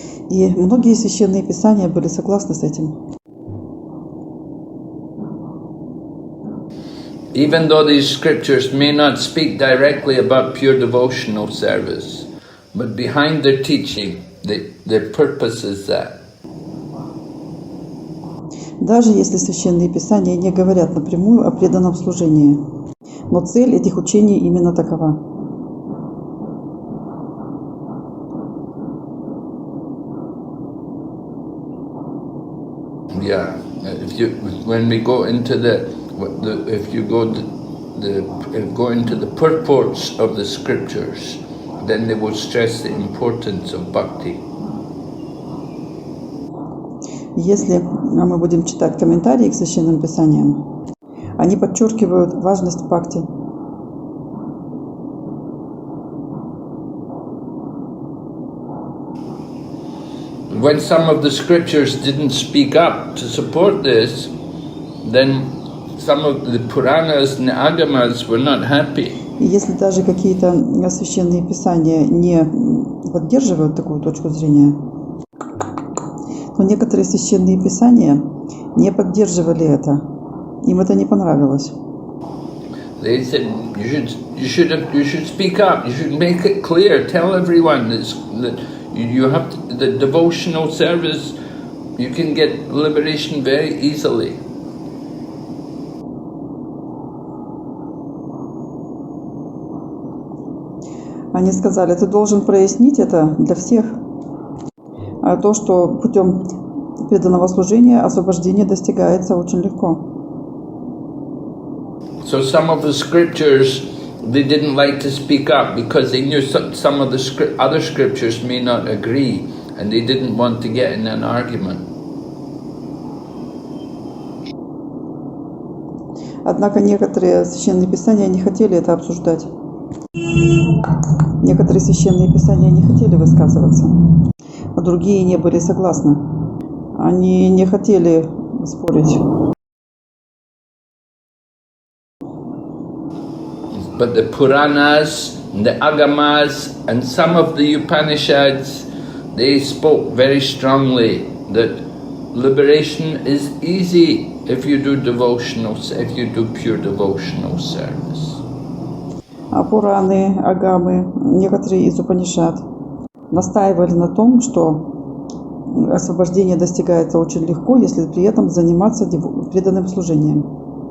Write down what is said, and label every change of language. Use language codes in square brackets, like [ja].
[ru] И многие священные писания были согласны с этим. [en] Even though these scriptures may not speak directly about pure devotional service, but behind their teaching, their purpose is that. [ru] Даже если священные писания не говорят напрямую о преданном служении, но цель этих учений именно такова. [en] Yeah. When we go into if you go into the purports of the scriptures, then they will stress the importance of bhakti. [ru] Если мы будем читать комментарии к священным писаниям, они подчеркивают важность бхакти. [en] When some of the scriptures didn't speak up to support this, then some of the Puranas and the Agamas were not happy. [ru] И если даже какие-то священные писания не поддерживают такую точку зрения, то некоторые священные писания не поддерживали это. Им это не понравилось. [en] They said you should speak up. You should make it clear. Tell everyone that you have the devotional service. You can get liberation very easily. [ru] Они сказали, ты должен прояснить это для всех. А то, что путем преданного служения освобождение достигается очень легко. [en] So some of the scriptures they didn't like to speak up because they knew some of the other scriptures may not agree, and they didn't want to get in an argument. [ru] Однако некоторые священные писания не хотели это обсуждать. Некоторые священные писания не хотели высказываться, а другие не были согласны. Они не хотели спорить. [en] But the Puranas, the Agamas, and some of the Upanishads, they spoke very strongly that liberation is easy if you do pure devotional service. [ru] А Пураны, Агамы, некоторые из Упанишад настаивали на том, что освобождение достигается очень легко, если при этом заниматься преданным служением.